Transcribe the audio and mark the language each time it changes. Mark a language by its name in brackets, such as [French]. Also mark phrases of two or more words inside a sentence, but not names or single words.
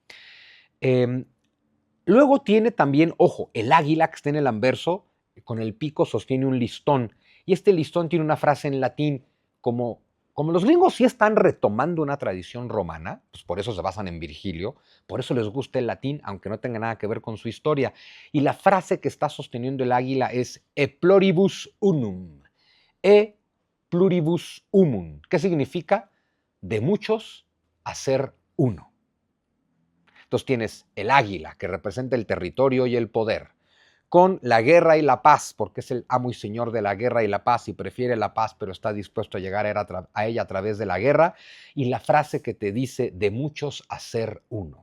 [Spanish] Luego tiene también, ojo, el águila que está en el anverso, con el pico sostiene un listón. Y este listón tiene una frase en latín, como los gringos sí están retomando una tradición romana, pues por eso se basan en Virgilio, por eso les gusta el latín, aunque no tenga nada que ver con su historia. Y la frase que está sosteniendo el águila es [Latin] E pluribus unum. E pluribus unum. [Spanish] ¿Qué significa? De muchos hacer uno. Entonces tienes el águila, que representa el territorio y el poder, con la guerra y la paz, porque es el amo y señor de la guerra y la paz y prefiere la paz, pero está dispuesto a llegar a ella a través de la guerra, y la frase que te dice de muchos hacer uno.